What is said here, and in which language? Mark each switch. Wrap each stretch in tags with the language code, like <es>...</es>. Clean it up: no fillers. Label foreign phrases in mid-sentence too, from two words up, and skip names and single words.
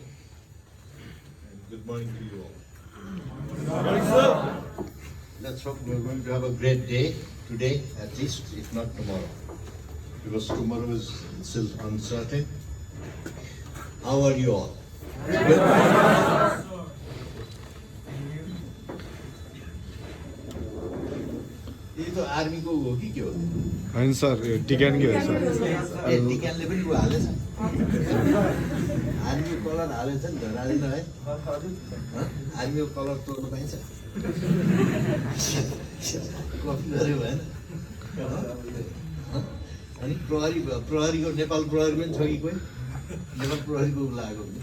<en>And good morning to you all. Let's hope we're going to have a great day today, at least, if not tomorrow. Because tomorrow is still uncertain. How are you all? Good?</en> <hi>ये तो</hi> <ne>आर्मी को हो कि के हो? होइन सर टिकन के हो सर ए टिकनले पनि को हालेछ आर्मी कलर हालेछ नि त हालेन है आर्मीको कलर तोड्नु पाइन्छ कपी गरे भएन अनि प्रहरीको नेपाल प्रहरी पनि छ कि कोही नेपाल प्रहरीको लागेको</ne>